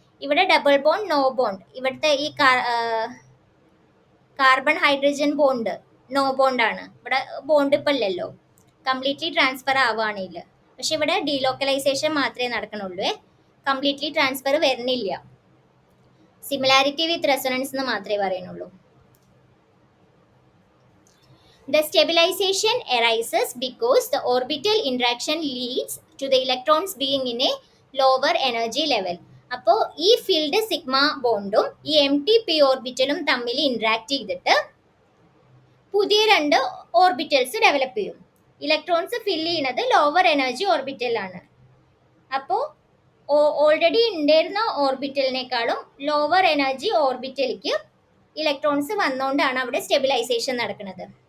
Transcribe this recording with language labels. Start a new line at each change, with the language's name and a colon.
Malayalam: ഇവിടെ double bond no bond, ഇവിടുത്തെ ഈ carbon hydrogen bond no bond ആണ്. ഇവിടെ ബോണ്ട് ഇപ്പം ഇല്ലല്ലോ, കംപ്ലീറ്റ്ലി ട്രാൻസ്ഫർ ആവുകയാണെങ്കിൽ. പക്ഷെ ഇവിടെ ഡീലോക്കലൈസേഷൻ മാത്രമേ നടക്കണുള്ളൂ, കംപ്ലീറ്റ്ലി ട്രാൻസ്ഫർ വരുന്നില്ല. സിമിലാരിറ്റി വിത്ത് റെസൊണൻസ് എന്ന് മാത്രമേ പറയുന്നുള്ളൂ.
English: The stabilization arises because the orbital interaction leads to the electrons being in a lower energy level.
Malayalam: അപ്പോൾ ഈ ഫീൽഡ് സിഗ്മ ബോണ്ടും ഈ empty p ഓർബിറ്റലും തമ്മിൽ ഇന്ററാക്ട് ചെയ്തിട്ട് പുതിയ രണ്ട് ഓർബിറ്റൽസ് ഡെവലപ്പ് ചെയ്യും. ഇലക്ട്രോൺസ് ഫില്ല് ചെയ്യുന്നത് ലോവർ എനർജി ഓർബിറ്റലാണ്. അപ്പോൾ ഓൾറെഡി ഉണ്ടായിരുന്ന ഓർബിറ്റലിനേക്കാളും ലോവർ എനർജി ഓർബിറ്റലിലേക്ക് ഇലക്ട്രോൺസ് വന്നുകൊണ്ടാണ് അവിടെ സ്റ്റെബിലൈസേഷൻ നടക്കുന്നത്.